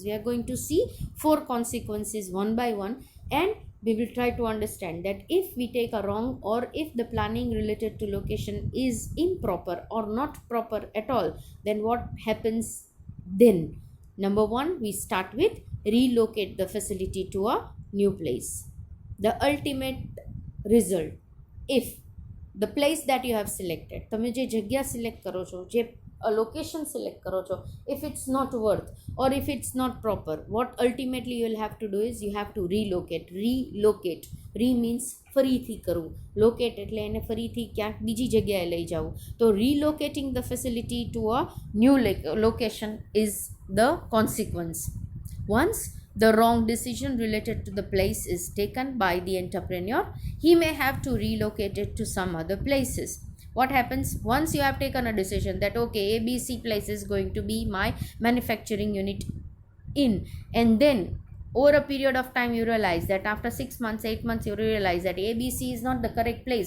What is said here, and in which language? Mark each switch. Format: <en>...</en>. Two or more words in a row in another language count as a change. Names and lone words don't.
<en>We are going to see 4 consequences one by one, and we will try to understand that if we take a wrong, or if the planning related to location is improper or not proper at all, then what happens then? Number 1, we start with relocate the facility to a new place. The ultimate result, if the place that you have selected,</en> <gu>તમે જે જગ્યા સિલેક્ટ કરો છો, જે</gu> <en>location select</en> <gu>કરો છો,</gu> <en>if it's not worth or if it's not proper, what ultimately you will have to do is you have to relocate. Re means</en> <gu>ફરીથી કરવું, locate એટલે એને ફરીથી ક્યાંક બીજી જગ્યાએ લઈ જવું.</gu> <en>તો relocating the facility to a new location is the consequence. Once the wrong decision related to the place is taken by the entrepreneur, he may have to relocate it to some other places. What happens once you have taken a decision that okay, ABC place is going to be my manufacturing unit in, and then over a period of time you realize that after 6 months, 8 months, you realize that ABC is not the correct place.</en>